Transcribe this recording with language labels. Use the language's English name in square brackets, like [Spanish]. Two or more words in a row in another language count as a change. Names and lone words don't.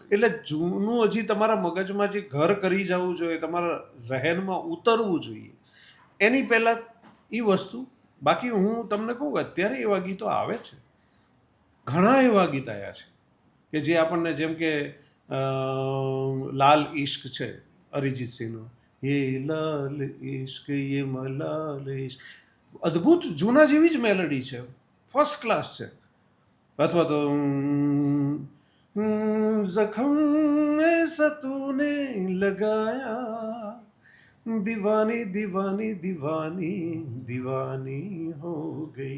[Gujarati] એટલે જૂનું હજી તમારા મગજમાં જે ઘર કરી જવું જોઈએ, તમારા ઝહેનમાં ઉતરવું જોઈએ, એની પહેલાં એ વસ્તુ. બાકી હું તમને કહું કે અત્યારે એવા ગીતો આવે છે, ઘણા એવા ગીત આવ્યા છે કે જે આપણને, જેમ કે લાલ ઇશ્ક છે અરિજીત સિંહનો, [Hindi] ये लाल इश्क ये मलाल इश्क, [Gujarati] અદ્ભુત જૂના જેવી જ મેલેડી છે, ફર્સ્ટ ક્લાસ છે. અથવા તો [Hindi] ज़ख़्म ऐसा तूने लगाया, दीवानी दीवानी दीवानी दीवानी हो गई.